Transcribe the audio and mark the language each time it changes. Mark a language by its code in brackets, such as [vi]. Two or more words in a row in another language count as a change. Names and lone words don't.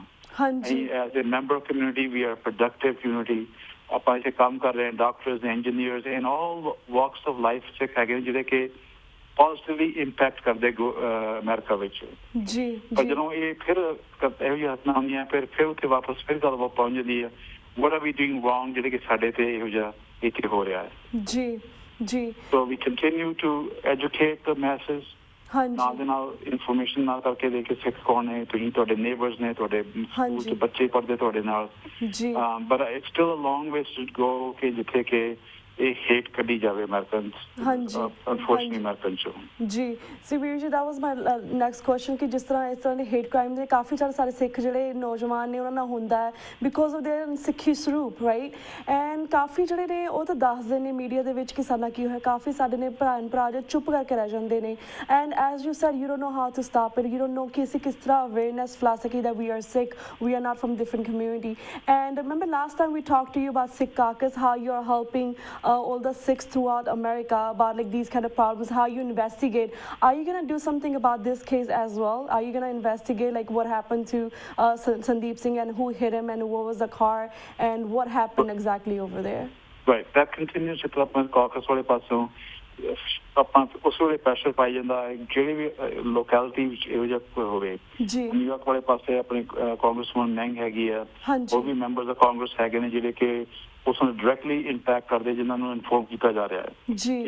[en] ਅਸੀਂ as a member of community we are productive community. [pa] ਆਪਾਂ ਇੱਥੇ ਕੰਮ ਕਰ ਰਹੇ ਹਾਂ, [en] doctors, engineers and all walks of life [pa] ਸਿੱਖ ਹੈਗੇ ਜਿਹੜੇ ਕਿ [en] positively impact [pa] ਕਰਦੇ ਅਮਰੀਕਾ ਵਿੱਚ। ਜੀ, ਪਰ ਜਦੋਂ ਇਹ ਫਿਰ ਇਹੋ ਜਿਹੀਆਂ ਘਟਨਾ ਹੁੰਦੀਆਂ ਫਿਰ ਉੱਥੇ ਵਾਪਸ ਫਿਰ ਗੱਲਬਾਤ ਪਹੁੰਚ ਜਾਂਦੀ ਹੈ, [en] what are we doing wrong [pa] ਜਿਹੜੇ ਕਿ ਸਾਡੇ ਤੇ ਇਹੋ ਜਿਹਾ ਇੱਥੇ ਹੋ ਰਿਹਾ ਹੈ। ਜੀ, ਜੀ। [en] So we continue to educate the masses। [pa] ਨਾਲ ਦੇ ਨਾਲ ਇਨਫੋਰਮੇਸ਼ਨ ਨਾਲ ਕਰਕੇ ਦੇ ਕੇ ਸਿੱਖ ਕੌਣ ਨੇ, ਤੁਸੀਂ ਤੁਹਾਡੇ ਨੇਬਰਸ ਨੇ, ਤੁਹਾਡੇ ਸਕੂਲ 'ਚ ਬੱਚੇ ਪੜ੍ਹਦੇ ਤੁਹਾਡੇ ਨਾਲ। [en] but it's still a long ways to go [pa] ਕਿ ਜਿੱਥੇ ਕਿ ਇਹ ਹੇਟ ਕੱਢੀ ਜਾਵੇ ਅਮਰੀਕਨ ਅਨਫੋਰਚੂਨੇਟਲੀ ਅਮਰੀਕਨ ਚੋਂ। ਜੀ ਸੁਖਬੀਰ ਜੀ, [en] that was my next question [pa] ਕਿ ਜਿਸ ਤਰ੍ਹਾਂ ਦੇ [en] hate crime [pa] ਦੇ ਕਾਫੀ ਸਾਰੇ ਸਿੱਖ ਜਿਹੜੇ ਨੌਜਵਾਨ ਨੇ ਉਹਨਾਂ ਨਾਲ ਹੁੰਦਾ ਹੈ [en] because of their [pa] ਸਿੱਖੀ ਸਰੂਪ, [en] right, and [pa] ਕਾਫੀ ਜਿਹੜੇ ਨੇ ਉਹ ਤਾਂ ਦੱਸਦੇ ਨੇ ਮੀਡੀਆ ਦੇ ਵਿੱਚ ਕਿ ਸਾਡਾ ਕੀ ਹੋਇਆ। ਕਾਫੀ ਸਾਡੇ ਨੇ ਭਰਾ ਜੋ ਚੁੱਪ ਕਰਕੇ ਰਹਿ ਜਾਂਦੇ ਨੇ [en] and as you said you don't know how to stop it, you don't know [pa] ਕਿ ਅਸੀਂ ਕਿਸ ਤਰ੍ਹਾਂ ਅਵੇਅਰਨੈਸ ਫੈਲਾ ਸਕੀਏ [en] that we are Sikh, we are not from different community. And remember last time we talked to you about Sikh Caucus, how you are helping all the Sikhs throughout America about like these kind of problems, how you investigate. Are you going to do something about this case as well? Are you going to investigate like what happened to Sandeep Singh and who hit him and what was the car and what happened exactly over there? Right, that continues to development caucus [pa] ਵਾਲੇ ਪਾਸੋਂ ਆਪਾਂ ਉਸ ਵੇਲੇ ਪ੍ਰੈਸ਼ਰ ਪਾਈ ਜਾਂਦਾ ਹੈ ਜਿਹੜੀ ਵੀ ਲੋਕੈਲਿਟੀ ਵਿੱਚ ਇਹੋ ਜਿਹਾ ਕੋਈ ਹੋਵੇ। ਨਿਊਯਾਰਕ ਵਾਲੇ ਪਾਸੇ ਆਪਣੇ ਕਾਂਗਰਸਮੈਨ ਮੈਂਗ ਹੈਗੀ ਆ, ਉਹ ਵੀ [en] members of Congress [pa] ਹੈਗੇ ਨੇ ਜਿਹੜੇ ਕਿ ਉਸ ਨੂੰ [en] directly impact [pa] ਕਰਦੇ ਜਿਨ੍ਹਾਂ ਨੂੰ ਇਨਫੋਰਮ ਕੀਤਾ ਜਾ ਰਿਹਾ ਹੈ।